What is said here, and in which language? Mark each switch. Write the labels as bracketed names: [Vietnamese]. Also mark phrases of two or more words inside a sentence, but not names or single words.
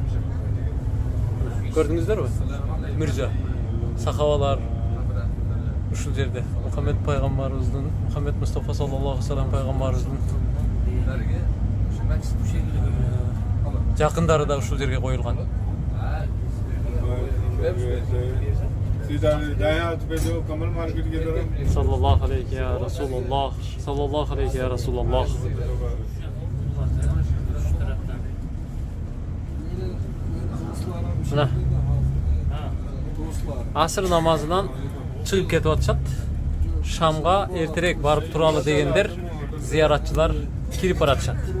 [Kyrgyz] Көрдүңүздөрбү? Мүрзө. Сахабалар ушул жерде Мухаммед пайгамбарыбыздын, Мухаммед Мустафа [Arabic] صلى الله عليه وسلم [Kyrgyz] пайгамбарыбыздын жакындары да ушул жерге коюлган. [Arabic] صلى الله عليه يا رسول الله، صلى الله عليه يا رسول الله. [Kyrgyz] Мына асыр намазынан чыгып кетип атышат. Шамга эртерээк барып туралы дегендер зыяратчылар кирип баратышат.